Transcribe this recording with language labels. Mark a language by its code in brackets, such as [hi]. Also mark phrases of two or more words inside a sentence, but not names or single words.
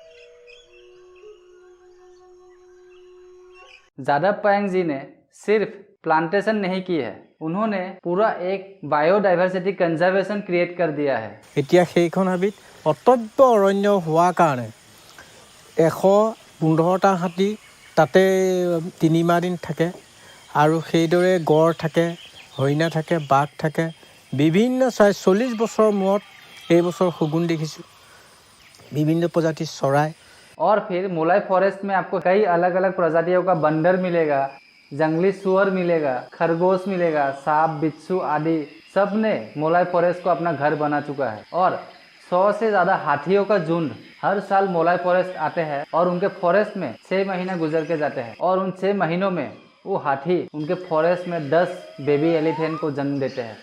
[hi] जादव पायंग जी ने सिर्फ प्लांटेशन नहीं की है, उन्होंने पूरा एक [en] biodiversity conservation [hi] क्रिएट कर दिया है। [as] এতিয়া সেইখন হাবিত অটব্য অৰণ্য হোৱাৰ কাৰণে 115টা হাতী তাতে 3 মাহ দিন থাকে আৰু সেইদৰে গড় থাকে, হৰিণা থাকে, বাঘ থাকে, বিভিন্ন 40 বছৰৰ মূৰত এই বছৰ শগুন দেখিছোঁ, বিভিন্ন প্ৰজাতিৰ চৰাই। [hi] और फिर मोलाई फॉरेस्ट में आपको कई अलग अलग प्रजातियों का बंदर मिलेगा, जंगली सुअर मिलेगा, खरगोश मिलेगा, सांप, बिच्छू आदि सब ने मोलाई फॉरेस्ट को अपना घर बना चुका है। और 100 से ज़्यादा हाथियों का झुंड हर साल मोलाई फॉरेस्ट आते हैं और उनके फॉरेस्ट में 6 महीने गुजर के जाते हैं और उन 6 महीनों में वो हाथी उनके फॉरेस्ट में 10 [en] baby elephant [hi] को जन्म देते हैं।